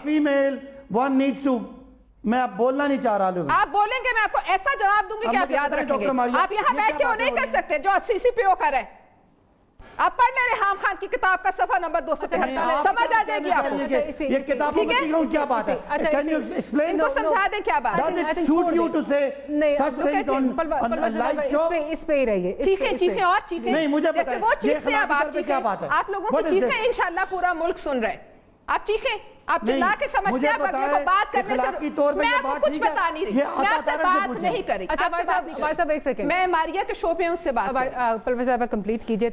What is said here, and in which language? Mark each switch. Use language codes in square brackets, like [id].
[en] female one needs to, [ur] میں اب بولنا نہیں چاہ رہا ہوں. آپ بولیں گے میں آپ کو ایسا جواب دوں گی کہ آپ یاد رکھیں گے. آپ یہاں بیٹھ کے وہ نہیں کر سکتے جو آپ سی سی پی او کر رہے ہیں. آپ پڑھ لیں ریحان خان کی کتاب کا صفحہ نمبر 273, سمجھ آ جائے گی آپ کو. یہ کتابوں کی چیخوں کیا بات ہے؟ [en] Can you explain? [ur] ان کو سمجھا دیں کیا بات ہے. [en] Does it suit you to say such things on a live show? [ur] اس پہ ہی رہیے. چیخیں اور چیخیں. نہیں مجھے پتا ہے. جیسے وہ چیختے ہیں اب آپ چیخیں. آپ لوگوں کی چیخیں انشاءاللہ پورا ملک سن رہے ہیں. آپ چیخیں, آپ چلا کے سمجھتے ہیں, آپ اگلے کو بات کرنے سے میں آپ کو کچھ بتا نہیں رہی, میں آپ سے بات نہیں کر رہی. اچھا بھائی صاحب ایک سیکنڈ, میں ماریہ کے شو پہ اس سے بات پروفیسر صاحب کمپلیٹ کیجئے.